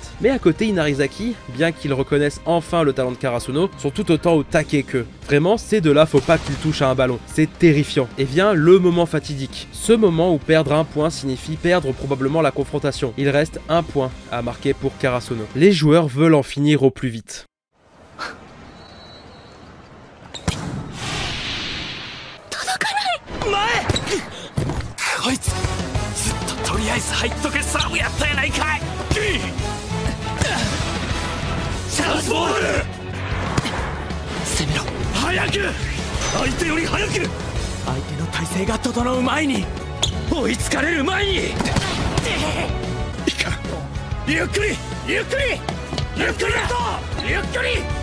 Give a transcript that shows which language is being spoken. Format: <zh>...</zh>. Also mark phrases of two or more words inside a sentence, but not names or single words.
<fr>Mais à côté Inarizaki, bien qu'ils reconnaissent enfin le talent de Karasuno, sont tout autant au taquet qu'eux. Vraiment, ces deux-là, faut pas qu'ils touchent à un ballon, c'est terrifiant. Et vient le moment fatidique, ce moment où perdre un point signifie perdre probablement la confrontation. Il reste un point à marquer pour Karasuno. Les joueurs veulent en finir au plus vite.</fr> <ja>こいつずっととりあえず入っとけサーブやったやないかい。チャンスボール攻めろ早く相手より早く相手の体勢が整う前に追いつかれる前にいかんゆっくりゆっくりゆっくりゆっくり</ja>